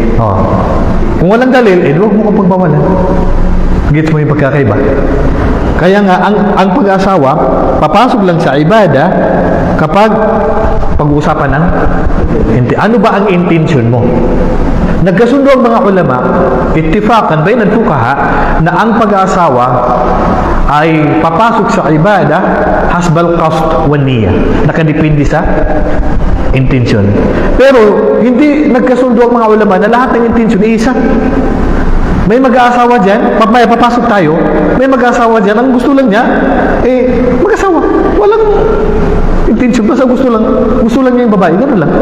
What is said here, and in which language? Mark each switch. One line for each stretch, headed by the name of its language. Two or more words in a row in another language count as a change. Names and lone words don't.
Filipino: Kung walang dalil, huwag mo kang pagbawalan. Gets mo yung pagkakaiba? Kaya nga, ang pag-asawa, papasok lang sa ibada kapag pag-uusapan ng ano ba ang intention mo? Nagkasundo ang mga ulama,
Arabic: اتفاقا بين الفقهاء
Filipino: na ang pag-aasawa ay papasok sa ibada
Arabic: حسب القصد والنية.
Filipino: Nakadepende sa intention. Pero hindi nagkasundo ang mga ulama na lahat ng intention ay isa. May mag-aasawa dyan, papasok tayo, may mag-aasawa dyan, ang gusto lang niya, mag-asawa. Walang intention, basta gusto lang niya yung babae, gano'n lang.